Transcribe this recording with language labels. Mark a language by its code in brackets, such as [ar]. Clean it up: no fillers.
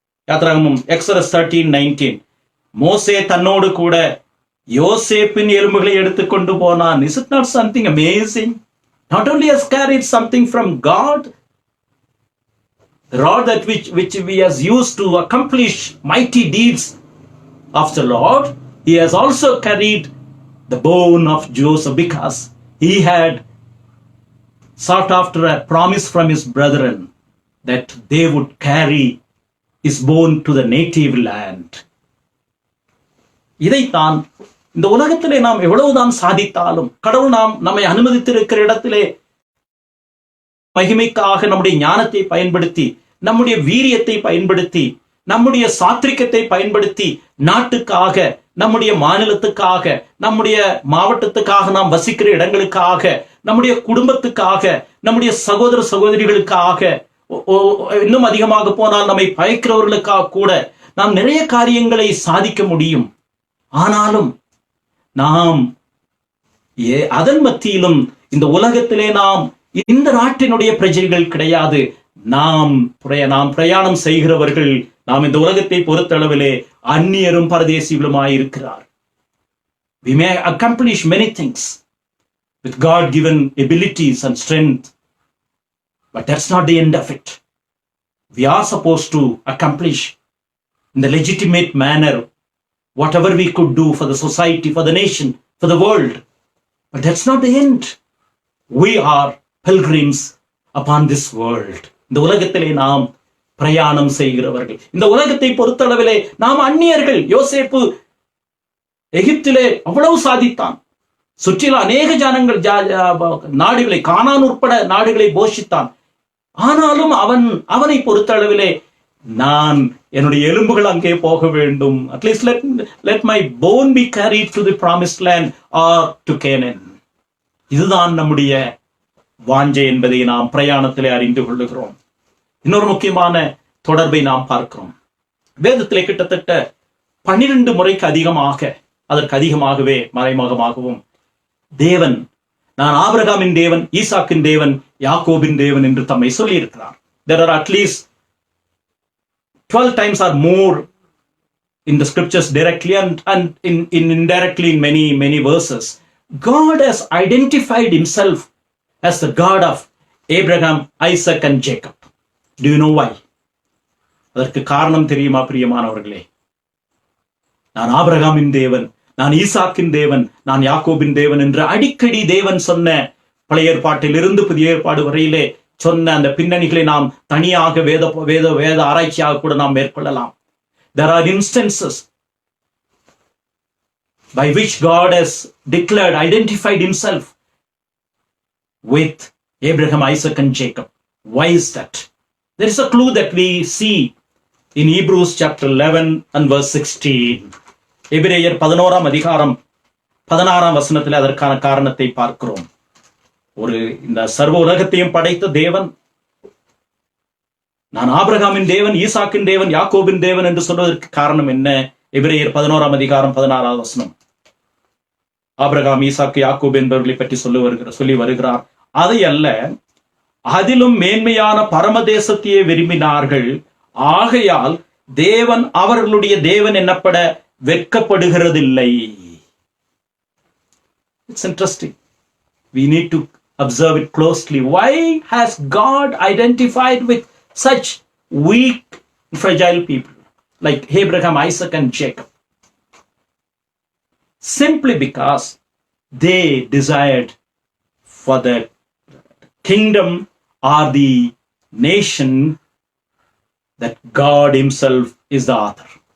[ta] யாத்திராகமம் Exodus 13:19. மோசே தன்னோடு கூட யோசேப்பின் எலும்புகளை எடுத்துக்கொண்டு போனான். [en] Is it not something amazing? Not only has carried something from God, the rod that which he has used to accomplish mighty deeds of the Lord, he has also carried the bone of Joseph, because he had sought after a promise from his brethren that they would carry his bone to the native land. [ta] இதைத்தான் இந்த உலகத்திலே நாம் எவ்வளவுதான் சாதித்தாலும், கடவுள் நம்மை அனுமதித்திருக்கிற இடத்திலே மகிமைக்காக நம்முடைய ஞானத்தை பயன்படுத்தி, நம்முடைய வீரியத்தை பயன்படுத்தி, நம்முடைய சாத்ரிகத்தை பயன்படுத்தி, நாட்டுக்காக, நம்முடைய மாநிலத்துக்காக, நம்முடைய மாவட்டத்துக்காக, நாம் வசிக்கிற இடங்களுக்காக, நம்முடைய குடும்பத்துக்காக, நம்முடைய சகோதர சகோதரிகளுக்காக, இன்னும் அதிகமாக போனால் நம்மை பயக்கிறவர்களுக்காக கூட நாம் நிறைய காரியங்களை சாதிக்க முடியும். ஆனாலும் நாம் அதன் மத்தியிலும் இந்த உலகத்திலே நாம் இந்த நாட்டினுடைய பிரஜைகள் கிடையாது. நாம் பிரயாணம் செய்கிறவர்கள். நாம் இந்த உலகத்தை பொறுத்தளவிலே அந்நியரும் பரதேசிகளுமாயிருக்கிறார். [en] We may accomplish many things with God given abilities and strength, but that's not the end of it. We are supposed to accomplish in the legitimate manner whatever we could do for the society, for the nation, for the world. But that's not the end. We are pilgrims upon this world. [ta] இந்த உலகத்திலே நாம் பிரயாணம் செய்கிறவர்கள். இந்த உலகத்தை பொறுத்தளவிலே நாம் அந்நியர்கள். யோசேப்பு எகிப்திலே அவ்வளவு சாதித்தான். சுற்றிலும் அநேக ஜனங்கள் நாடுகளை, கானான் உட்பட நாடுகளை போஷித்தான். ஆனாலும் அவனை பொறுத்தளவிலே நான் என்னுடைய எலும்புகள் அங்கே போக வேண்டும். [en] At least let my bone be carried to the promised land or to Canaan. [ta] இதுதான் நம்முடைய வாஞ்சை என்பதை நாம் பிரயாணத்திலே அறிந்து கொள்ளுகிறோம். இன்னொரு முக்கியமான தொடர்பை நாம் பார்க்கிறோம். வேதத்திலே கிட்டத்தட்ட 12 முறைக்கு அதிகமாக, அதற்கு அதிகமாகவே மறைமுகமாகவும் தேவன், நான் ஆபிரகாமின் தேவன், ஈசாக்கின் தேவன், யாக்கோபின் தேவன் என்று தம்மை சொல்லி இருக்கிறார். [en] There are at least 12 times or more in the scriptures directly and indirectly in many verses. God has identified himself as the God of Abraham, Isaac and Jacob. Do you know why? [ta] அதற்கு காரணம் தெரியுமா பிரியமானவர்களே? நான் ஆபிரகாமின் தேவன், நான் ஈசாக்கின் தேவன், நான் யாக்கோபின் தேவன் என்று அடிக்கடி தேவன் சொன்ன, பழைய ஏற்பாட்டிலிருந்து புதிய ஏற்பாடு வரையிலே சொன்ன அந்த பின்னணிகளை நாம் தனியாக வேத ஆராய்ச்சியாக கூட நாம் மேற்கொள்ளலாம். [en] There are instances by which God has declared, identified himself with Abraham, Isaac and Jacob. Why is that? There is a clue that we see in Hebrews chapter 11 and verse 16. [ta] எபிரேயர் 11ஆம் அதிகாரம் 16ஆம் வசனத்தில் அதற்கான காரணத்தை பார்க்கிறோம். இந்த சர்வ உலகத்தையும் படைத்த தேவன், நான் ஆபிரகாமின் தேவன், ஈசாக்கின் தேவன், யாக்கோபின் தேவன் என்று சொல்வதற்கு காரணம் என்ன? எபிரேயர் 11ஆம் அதிகாரம் 16ஆம் வசனம். ஆபிரகாம், ஈசாக்கு, யாக்கோபு என்பவர்களை பற்றி சொல்லி வருகிறார். அதை அல்ல, அதிலும் மேன்மையான பரமதேசத்தையே விரும்பினார்கள், ஆகையால் தேவன் அவர்களுடைய தேவன் என்னப்பட வெட்கப்படுகிறதில்லை. [en] It's interesting. We need to observe it closely. Why has God identified with such weak, fragile people like Abraham, Isaac and Jacob? Simply because they desired for the kingdom or the nation that God himself is the author.